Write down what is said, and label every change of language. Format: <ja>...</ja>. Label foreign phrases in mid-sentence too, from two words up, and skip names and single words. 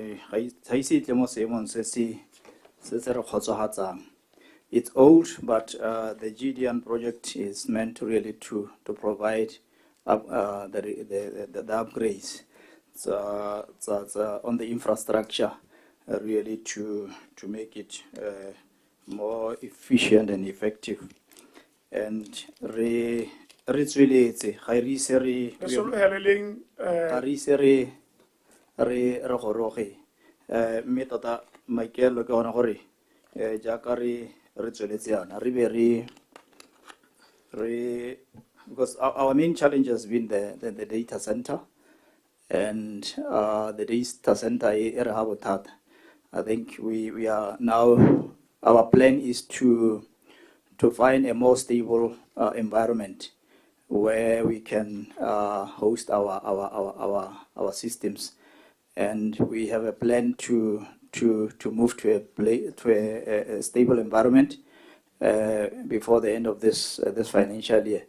<en>It's old, but the GDN project is meant really to provide the upgrades on the infrastructure, really to make it more efficient and effective.</en> <tn>And re tsweletse ga re ise re Re sologeleleng, ga re ise re goroge mme tota maikelo ke gona gore jaaka re tsweletse yana re be re</tn> <en>because our main challenge has been the data center and the data center</en> <tn>e re ha bothata.</tn> <en>I think we are now, our plan is to find a more stable environment where we can host our systems, and we have a plan to move to a stable environment before the end of this financial year.</en>